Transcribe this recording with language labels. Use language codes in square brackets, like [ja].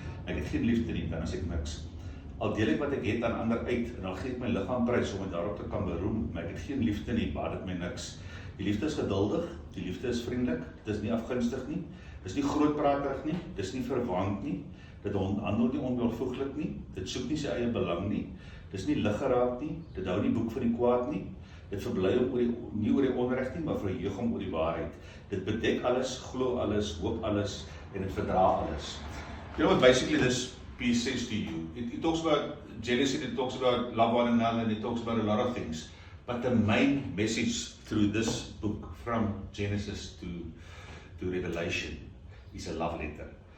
[af] Ek het geen liefde nie, dan is ek niks. Al deel ek wat ek het aan ander uit en al gee ek my liggaam prys om dit daarop te kan beroem, maar ek het geen liefde nie, baat dit my niks. Die liefde is geduldig, die liefde is vriendelik, dit is nie afgunstig nie, dit is nie grootpraterig nie, dit is nie verwant nie, dit handel nie onwelvoeglik nie, dit soek nie sy eie belang nie, dit is nie liggeraad nie, dit hou nie boek van die kwaad nie, dit verbly nie oor die onreg nie, maar verheug hom oor die waarheid. Dit bedek alles, glo alles, hoop alles en dit verdra alles. [en] You know what basically this piece says to you? It talks about jealousy, it talks about love one another, and it talks about a lot of things. But the main message through this book, from Genesis to Revelation, is a love letter.